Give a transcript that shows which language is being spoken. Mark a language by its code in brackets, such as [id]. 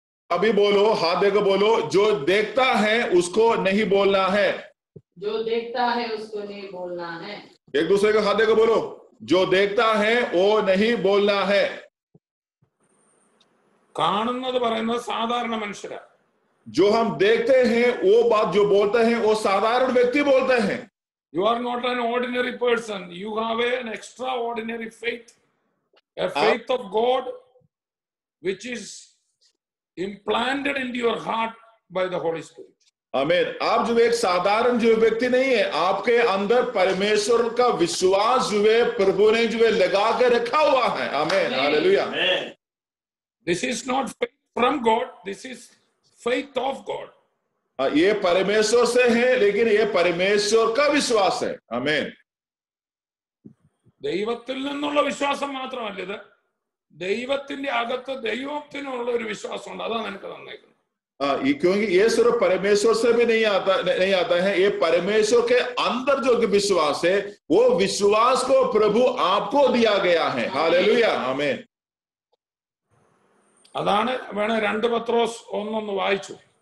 [hi] अभी बोलो, हाथ देकर बोलो, जो देखता है उसको नहीं बोलना है। जो देखता है उसको नहीं बोलना है। एक दूसरे को हाथ देकर बोलो, जो देखता है वो नहीं बोलना है। [ml] കാണുന്നത് പറയുന്നത് സാധാരണ മനുഷ്യരാ. [hi] जो हम देखते हैं वो बात जो बोलते हैं वो साधारण व्यक्ति बोलते हैं। [en] You are not an ordinary person. You have an extraordinary faith, a faith of God, which is implanted into your heart by the Holy Spirit. [hi] आमीन। आप जो एक साधारण जो व्यक्ति नहीं है, आपके अंदर परमेश्वर का विश्वास जो है प्रभु ने जो है लगा के रखा हुआ है। आमीन, hallelujah. [en] This is not faith from God. This is faith of God. [hi] ये परमेश्वर से है, लेकिन ये परमेश्वर का विश्वास है। आमीन। [ml] ദൈവത്തിൽ നിന്നുള്ള വിശ്വാസം മാത്രമല്ല ഇത്, ദൈവത്തിന്റെ അകത്ത് ദൈവത്തിനുള്ള ഒരു വിശ്വാസമുണ്ട്. അതാണ് എനിക്ക് തന്നേക്കുന്നത്. [hi] क्योंकि ये सिर्फ परमेश्वर से भी नहीं आता है, ये परमेश्वर के अंदर जो विश्वास है वो विश्वास को प्रभु आपको दिया गया है। हालेलुया, आमीन। [ml] അതാണ് വേണേ 2 പത്രോസ് 1 വായിച്ചു.